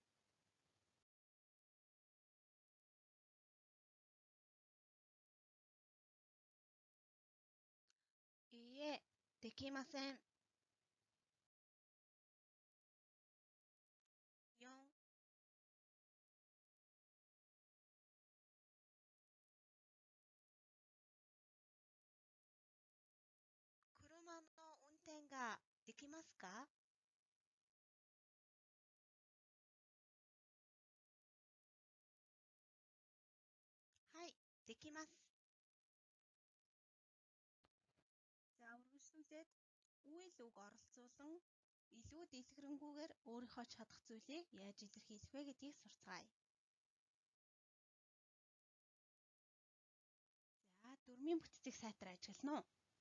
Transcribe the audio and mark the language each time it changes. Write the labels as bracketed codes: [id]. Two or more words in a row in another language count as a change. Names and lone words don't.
[ja] いいえ、できません。4、車の運転ができますか？はい、できます。 [mn] За үргэлжлүүлээд үйл үг оролцуулан илүү дэлгэрэнгүйгээр өөрийнхөө чадах зүйлийг яаж илэрхийлэх вэ гэдгийг сурцгаая. За дөрмийн бүтцийг сайтар ажиглана уу?